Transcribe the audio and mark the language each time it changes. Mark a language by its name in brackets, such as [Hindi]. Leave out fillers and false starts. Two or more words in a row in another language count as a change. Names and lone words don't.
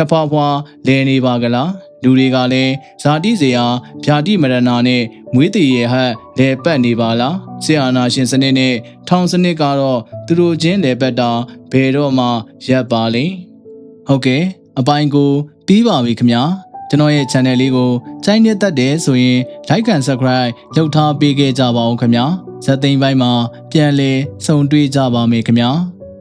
[Burmese] ဖွာဖွာလဲနေပါကလားလူတွေကလည်းဇာတိစရာဗျာတိမရဏနဲ့မွေးတည်ရဟက်လဲပတ်နေပါလားစစ်အာဏာရှင်စနစ်နဲ့ထောင်စနစ်ကတော့သူတို့ချင်းလဲပတ်တာဘယ်တော့မှရပ်ပါလိမ့်ဟုတ်ကဲ့အပိုင်းကိုပြီးပါပြီခင်ဗျာကျွန်တော်ရဲ့ channel လေးကိုကြိုက်နေတတ်တယ်ဆိုရင် [English] like and subscribe [Burmese] လုပ်ထားပေးခဲ့ကြပါဦးခင်ဗျာဇက်သိမ်းပိုင်းမှာပြန်လည်ဆုံတွေ့ကြပါမယ်ခင်ဗျာ